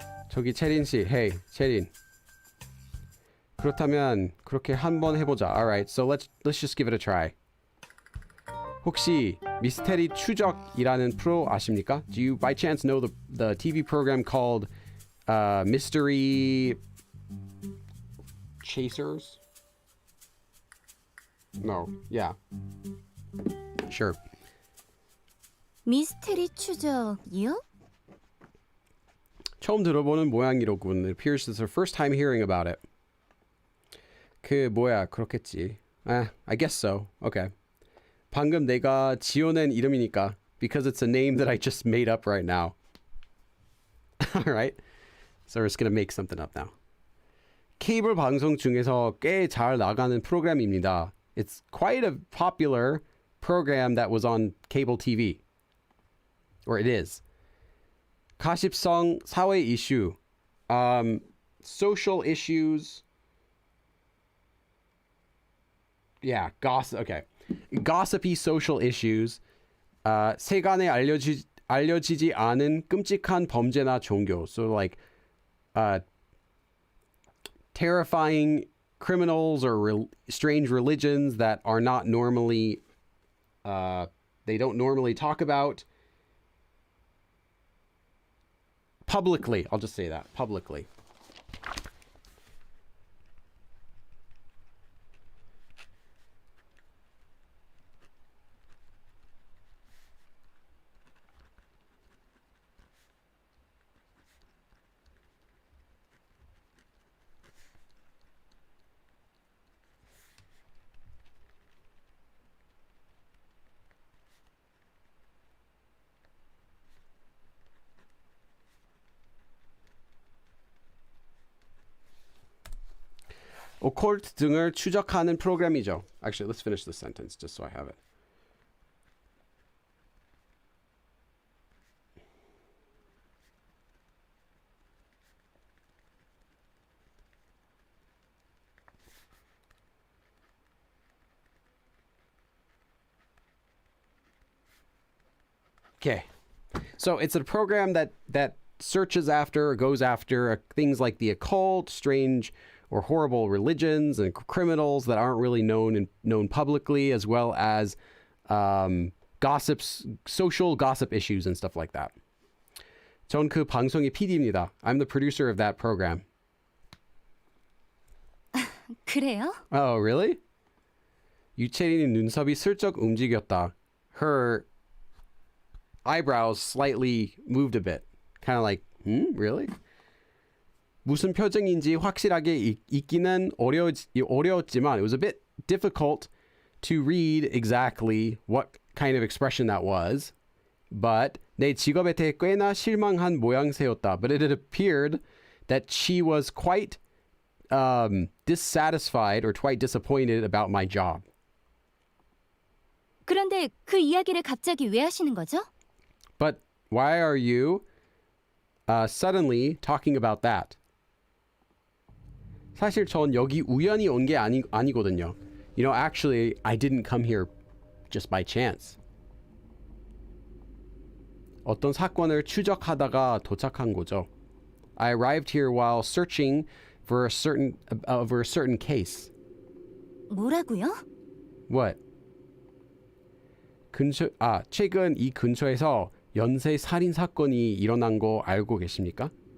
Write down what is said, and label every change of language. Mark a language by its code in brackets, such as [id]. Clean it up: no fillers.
[ko] 저기 채린 씨, hey, 채린. 그렇다면 그렇게 한번 해보자. [en] Alright, so let's just give it a try. [ko] 혹시 미스테리 추적이라는 프로 아십니까? [en] Do you by chance know the TV program called Mystery Chasers? No. Yeah. Sure. [ko] 미스테리 추적이요? 처음 들어보는 모양이로군. [en] It appears it's her first time hearing about it. [ko] 그 뭐야, 그렇겠지. [en] I guess so. Okay. [ko] 방금 내가 지어낸 이름이니까. [en] Because it's a name that I just made up right now. Alright. So we're just gonna make something up now. [ko] 케이블 방송 중에서 꽤 잘 나가는 프로그램입니다. [en] It's quite a popular program that was on cable TV. Or it is. [ko] 가십성 사회 이슈. [en] Social issues. yeah, gossip. Okay, gossipy social issues. [ko] 세간에 알려지지 않은 끔찍한 범죄나 종교. [en] So like, terrifying criminals or strange religions that are not normally, they don't normally talk about publicly. I'll just say that, publicly. [ko] 오컬트 등을 추적하는 프로그램이죠. [en] Actually, let's finish this sentence just so I have it. Okay. So it's a program that searches after or goes after things like the occult, strange or horrible religions and criminals that aren't really known publicly, as well as gossips, social gossip issues and stuff like that. [ko] 전 그 방송의 PD입니다. [en] I'm the producer of that program. [ko] 그래요? [en] Oh, really? [ko] 유채린의 눈썹이 슬쩍 움직였다. [en] Her eyebrows slightly moved a bit. Kind of like, really? [ko] 무슨 표정인지 확실하게 읽기는 어려웠지만 [en] it was a bit difficult to read exactly what kind of expression that was. [ko] But 내 직업에 대해 꽤나 실망한 모양새였다. [en] But it appeared that she was quite dissatisfied or quite disappointed about my job. [ko] 그런데 그 이야기를 갑자기 왜 하시는 거죠? [en] But why are you suddenly talking about that? [ko] 사실 전 여기 우연히 온 게 아니거든요. [en] You know, actually, I didn't come here just by chance. [ko] 어떤 사건을 추적하다가 도착한 거죠. [en] I arrived here while searching for a certain case. [ko] 뭐라고요? [en] What? [ko] 최근 이 근처에서 연쇄 살인 사건이 일어난 거 알고 계십니까?